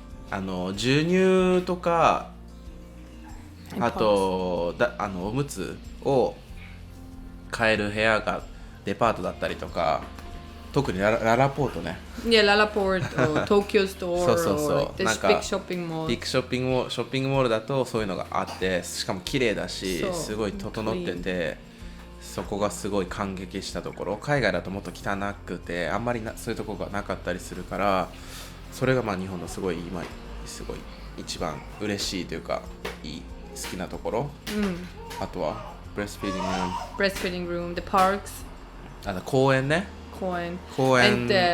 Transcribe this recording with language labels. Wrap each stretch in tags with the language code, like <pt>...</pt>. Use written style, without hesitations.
<ja>授乳とかあとおむつを買える部屋がデパートだったりとか特にララポートね</ja> <en>Yeah, ララポート Tokyo Store</en> <ja>そう</ja> <en>or like this big shopping mall</en> <ja>ビッグショッピングモールだとそういうのがあってしかも綺麗だしすごい整っててそこがすごい感激したところ海外だともっと汚くてあんまりそういうところがなかったりするからそれがまあ日本のすごい今すごい一番嬉しいというか好きなところ、あとは</ja> <en>breastfeeding room, the parks</en> <ja>公園ね公園</ja>